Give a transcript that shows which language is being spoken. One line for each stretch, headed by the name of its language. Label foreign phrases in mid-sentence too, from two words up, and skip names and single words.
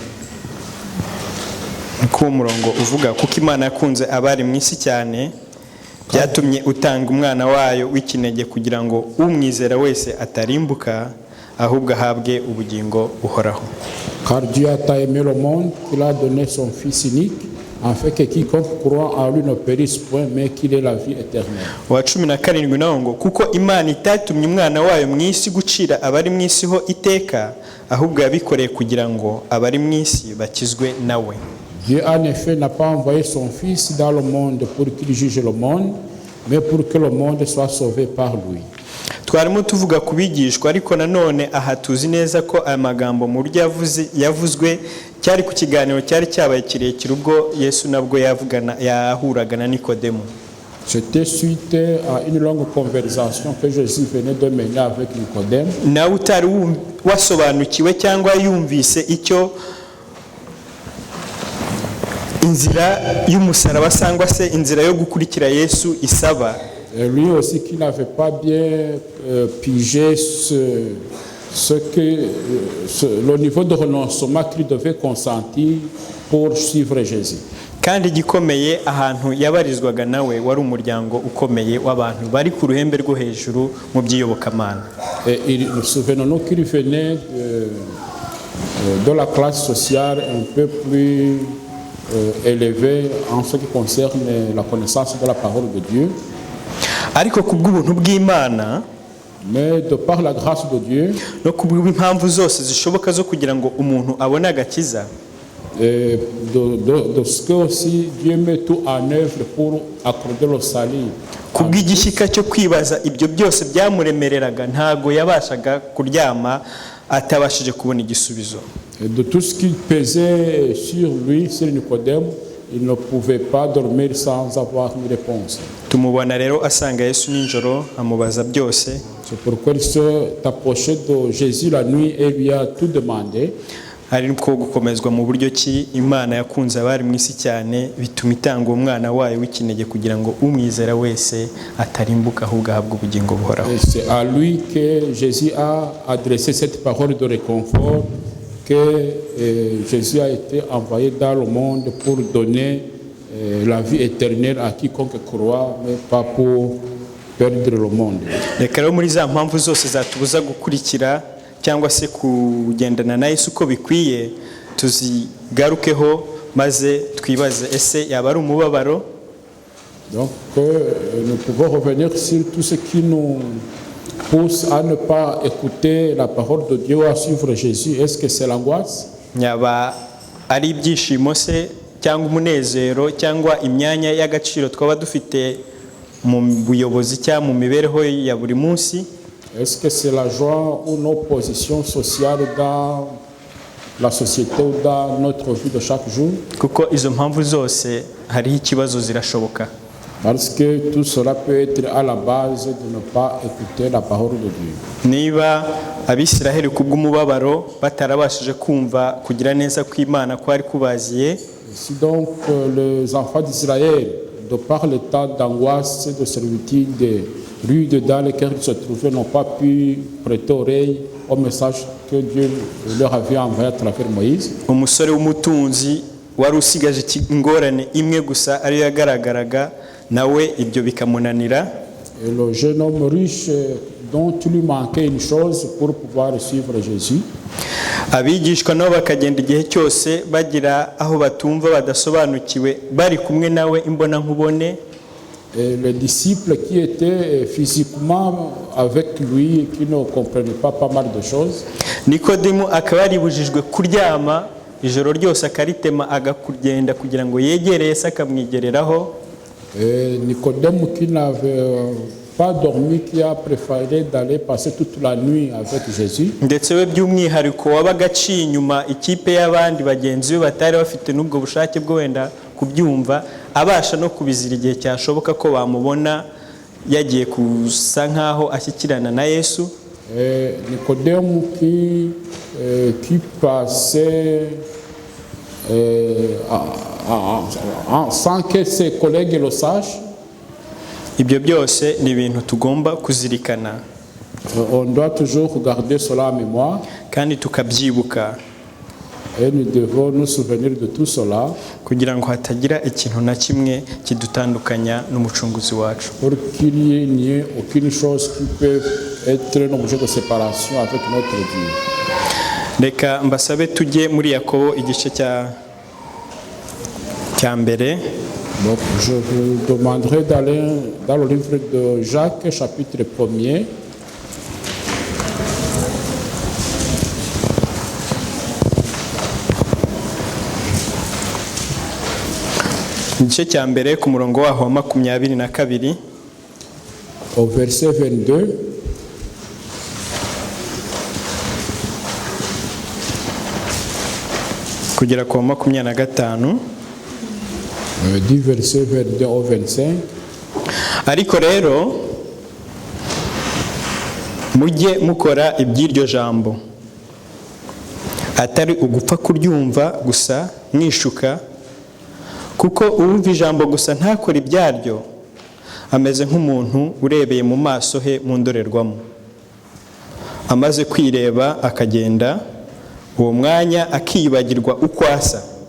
Kinyarwanda: ku murongo uvuga kuko Imana yakunze abari mu isi cyane, byatumye utanga umwana wayo w'ikinege kugira ngo umwizera wese atarimbuka ahubwo ahabwe ubugingo buhoraho.
French: Car Dieu a tant aimé le monde qu'il a donné son Fils unique, afin que quiconque croit en lui ne périsse point, mais qu'il ait la vie éternelle.
Kinyarwanda: Wa 17 naho ngo kuko Imana itatumye umwana wayo mu isi gucira abari mu isi ho iteka, ahubwo yabikoreye kugira ngo abari mu isi bakizwe nawe.
French: Dieu en effet n'a pas envoyé son Fils dans le monde pour qu'il juge le monde, mais pour que le monde soit sauvé par lui.
Kinyarwanda: Twarimo tuvuga kubigishwa, ariko nanone aha tuzi neza ko aya magambo mu buryo yavuzwe cyari ku kiganiro cyari cyabaye kirekire ubwo Yesu nabwo yahuraga na Nikodemu.
French: C'était suite à une longue conversation que Jésus venait de mener avec Nicodème.
Kinyarwanda: Nawe utari wasobanukiwe cyangwa yumvise icyo inzira y'umusaraba cyangwa se inzira yo gukurikira Yesu isaba.
French: Et lui aussi qui n'avait pas bien pigé le niveau de renoncement qu'il devait consentir pour suivre Jésus.
Kinyarwanda: Kandi gikomeye ahantu yabarizwaga nawe wari umuryango ukomeye w'abantu bari ku ruhembe rwo hejuru mu by'iyobokamana.
French: Et nous souvenons qu'il venait de la classe sociale un peu plus élevée en ce qui concerne la connaissance de la parole de Dieu.
Kinyarwanda: Ariko kubw'ubuntu bw'Imana,
French: mais de par la grâce de Dieu,
Kinyarwanda: no kubw'impamvu zose zishoboka zo kugira ngo umuntu abone agakiza,
French: et de ce que aussi Dieu met tout en œuvre pour accorder le salut.
Kinyarwanda: Kubw'igishyika cyo kwibaza ibyo byose byamuremereraga, ntago yabashaga kuryama atabashije kubona igisubizo.
French: De tout ce qui pesait sur lui, sur Nicodème, il ne pouvait pas dormir sans avoir une réponse.
Kinyarwanda: Tumubona rero asanga Yesu ninjoro amubaza byose.
French: C'est pourquoi il s'est approché de Jésus la nuit et lui a tout demandé.
Kinyarwanda: Ariko gukomezwa mu buryo ki Imana yakunze abari mu isi cyane bituma itanga umwana wayo w'ikinege kugira ngo umwizera wese atarimbuka ahubwo ahabwe ubugingo buhoraho.
French: C'est à lui que Jésus a adressé cette parole de réconfort, que Jésus a été envoyé dans le monde pour donner la vie éternelle à quiconque croit, mais pas pour perdre le monde.
Kinyarwanda: Reka rero muri za mpamvu zose zatubuza gukurikira cyangwa se kugendana na Yesu uko bikwiye tuzigarukeho maze twibaze ese yaba ari umubabaro.
French: Donc nous pouvons revenir sur tout ce qui nous pousse à ne pas écouter la parole de Dieu, à suivre Jésus. Est-ce que c'est l'angoisse?
Kinyarwanda: Yaba ari ibyishimo se cyangwa umunezero cyangwa imyanya y'agaciro twaba dufite mu buyobozi cyangwa mu mibereho ya buri munsi?
French: Est-ce que c'est la joie ou nos positions sociales dans la société ou dans notre vie de chaque jour?
Kinyarwanda: Kuko izo mpamvu zose hariho ikibazo zirashoboka.
French: Parce que tout cela peut être à la base de ne pas écouter la parole de Dieu.
Kinyarwanda: Niba Abisiraheli kubw'umubabaro batarabashije kumva kugira neza kw'Imana kwari kubaziye,
French: Si donc les enfants d'Israël, de par l'état d'angoisse et de servitude rude dans lequel ils se trouvaient, n'ont pas pu prêter oreille au message que Dieu leur avait envoyé à travers Moïse,
Kinyarwanda: umusore w'umutunzi wari usigaje ingorane imwe gusa ariyo yagaragaraga nawe ibyo bikamunanira.
French: et le jeune homme riche dont il lui manquait une chose pour pouvoir suivre Jésus,
Kinyarwanda: abigishwa nabo bakagenda igihe cyose bagira aho batumva badasobanukiwe bari kumwe nawe imbona nkubone.
French: et les disciples qui étaient physiquement avec lui, qui ne comprenaient pas mal de choses,
Kinyarwanda: Nikodemu akaba yaribujijwe kuryama ijoro ryose akaritema agakugenda kugira ngo yegere Yesu akamwigereraho.
French: et Nicodème qui n'avait pas dormi, qui a préféré d'aller passer toute la nuit avec Jésus,
Kinyarwanda: Ndetse we by'umwihariko wabaga aciye inyuma ikipe y'abandi bagenzi be batari bafite n'ubwo bushake bwo wenda kubyumva, abasha no kubizira igihe cyashoboka ko bamubona yagiye kusa nkaho ashyikirana na Yesu.
French: et Nicodème qui passait sans que ses collègues le sachent.
Kinyarwanda: Ibyo byose ni ibintu tugomba kuzirikana
French: On doit toujours garder cela en mémoire
Kinyarwanda: kandi tukabyibuka
French: et nous devons nous souvenir de tout cela
Kinyarwanda: kugira ngo hatagira ikintu na kimwe kidutandukanya n'umucunguzi wacu.
French: pour qu'il n'y ait aucune chose qui peut être un objet de séparation avec notre Dieu.
Kinyarwanda: Reka mbasabe tujye muri Yakobo igice cya mbere.
French: Donc je vous demanderai d'aller dans le livre de Jacques, chapitre 1er.
Kinyarwanda: Igice cya mbere ku murongo waho wa 22
French: Au verset 22,
Kinyarwanda: kugera ku wa 25.
French: du verset 22 au 25.
Kinyarwanda: Ariko rero mujye mukora iby'iryo jambo, atari ugupfa kuryumva gusa mwishuka, kuko uwumva ijambo gusa ntakora ibyaryo ameze nk'umuntu urebeye mu maso he mu ndorerwamo, amaze kwireba akagenda, uwo mwanya akiyibagirwa uko asa.